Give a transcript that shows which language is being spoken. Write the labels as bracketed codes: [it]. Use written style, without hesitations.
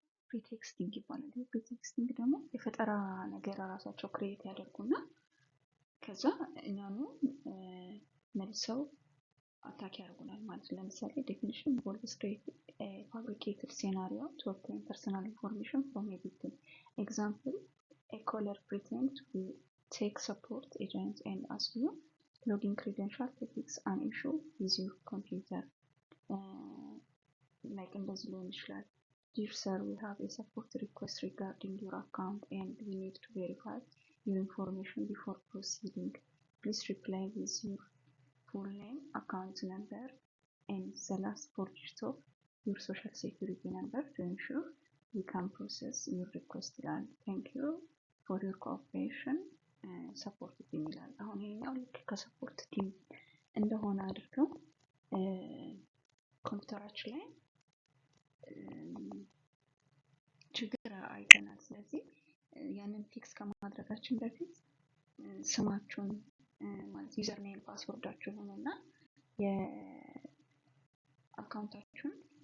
[am] ፕሪቴክስቲንግ ይባላል። ፕሪቴክስቲንግ ደግሞ የፈጠራ ነገር ራሳቸው ክሬት ያደርጉና ከዛ እኛኑ መልሰው አታክ ያደርጉናል ማለት ነው። ለምሳሌ ዴፊኒሽን ኢንቮልቭስ ክሬቲንግ [en] fabricated scenario to obtain personal information from a victim. Example, a caller pretends to be tech support agent and asks you login credential to fix an issue with your computer. Like [am] እንደዚህ ሊሆን ይችላል። [en] Dear sir, we have a support request regarding your account and we need to verify your information before proceeding. Please reply with your full name, account number, and the last four digits of your social security number to ensure we can process your request. Thank you. [am] ፎር ዩር ኮኦፕሬሽን ሰፖርት ቲም ይላል። አሁን ይሄኛው ልክ ከሰፖርት ቲም እንደሆነ አድርገው ኮምፒውተራችን ላይ ችግር አይተናል። ስለዚህ ያንን ፊክስ ከማድረጋችን በፊት ስማችሁን ማለት ዩዘር ኔም ፓስወርዳችሁን እና የአካውንታችሁን